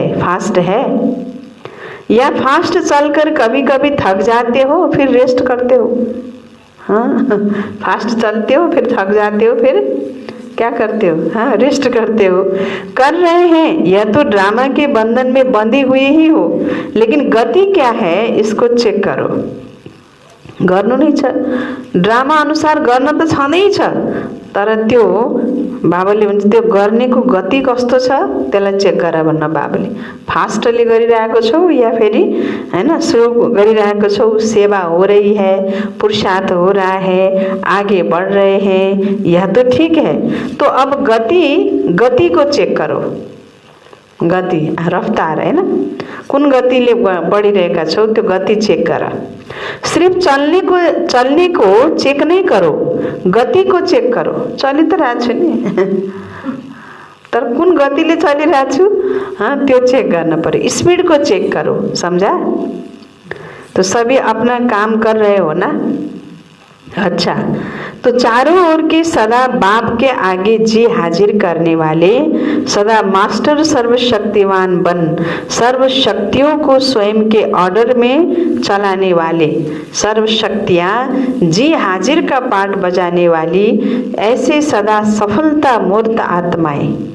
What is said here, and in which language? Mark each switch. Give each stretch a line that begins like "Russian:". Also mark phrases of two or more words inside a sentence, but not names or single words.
Hindi: फास्ट है या फास्ट चलकर कभी कभी थक जाते हो फिर रेस्ट करते हो? हाँ, फास्ट चलते हो फिर थक जाते हो फिर क्या करते हो? हाँ, रेस्ट करते हो। कर रहे हैं या तो ड्रामा के बंधन में बंधे हुए ही हो, लेकिन गति क्या है इसको चेक करो।
Nepali: गर्नु नै छ, ड्रामा अनुसार गर्न त छँदै छ, तर त्यो बाबाले भन्छ त्यो गर्नेको गति कस्तो छ त्यसलाई चेक गर भन्न बाबाले। फास्टली गरिरहेको छौ या फेरि हैन स्लो गरिरहेको छौ?
Hindi: सेवा हो रही है, पुरुषार्थ हो रहा है, आगे बढ़ रहे हैं, यह तो ठीक है। तो अब गति को चेक करो। गति, रफ्तार है ना,
Nepali: कुन गतिले बढिरहेका छौ त्यो गति चेक गर।
Hindi: सिर्फ चलने को चेक नहीं करो, गति को चेक करो।
Nepali: चलि त रहेको छु नि, तर कुन गतिले चलिरहेको छु त्यो चेक गर्न पर्यो।
Hindi: स्पीड को चेक करो, समझा? तो सभी अपना काम कर रहे हो ना? अच्छा, तो चारों ओर के सदा बाप के आगे जी हाजिर करने वाले, सदा मास्टर सर्वशक्तिवान बन सर्व शक्तियों को स्वयं के ऑर्डर में चलाने वाले, सर्व शक्तियाँ जी हाजिर का पाठ बजाने वाली, ऐसे सदा सफलता मूर्त आत्माएं,